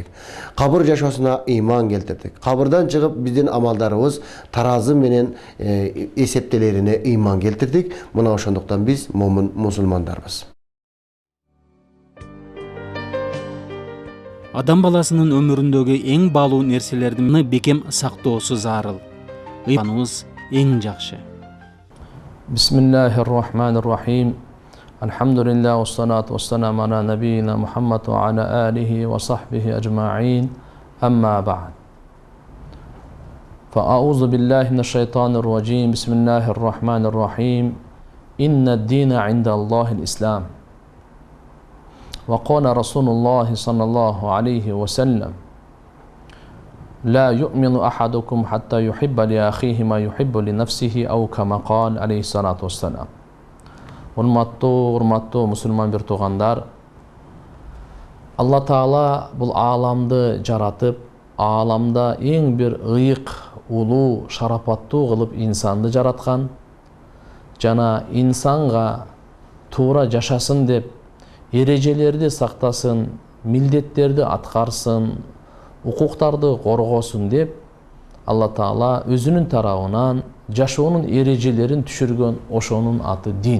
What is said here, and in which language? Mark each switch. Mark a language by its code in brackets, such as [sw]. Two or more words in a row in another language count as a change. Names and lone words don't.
[ky] Кабыр жашоосуна ыйман келтирдик. Кабырдан чыгып биздин амалдарыбыз таразы менен эсептелерине ыйман келтирдик. Мына ошондуктан биз момун мусулмандарбыз. Адам баласынын өмүрүндөгү эң баалуу нерселерди бекем сактоосу зарыл. Ыйманыбыз эң жакшы. [ar] بسم الله الرحمن الرحيم الحمد لله والصلاة والسلام على نبينا محمد وعلى آله وصحبه أجمعين. أما بعد. فأعوذ بالله من الشيطان الرجيم. بسم الله الرحمن الرحيم إن الدين عند الله الإسلام. وقال رسول الله صلى الله عليه وسلم لا يؤمن أحدكم حتى يحب لأخيه ما يحب لنفسه أو كما قال عليه الصلاة والسلام. [ky] Урматтуу мусулман бир туугандар, Алла Таала бул ааламды жаратып, ааламда эң бир ыйык, улуу, шарапаттуу кылып инсанды жараткан. Жана инсанга туура жашасын деп эрежелерди сактасын, милдеттерди аткарсын, укуктарды коргосун деп Алла Таала өзүнүн тарабынан жашоонун эрежелерин түшүргөн, ошонун аты дин.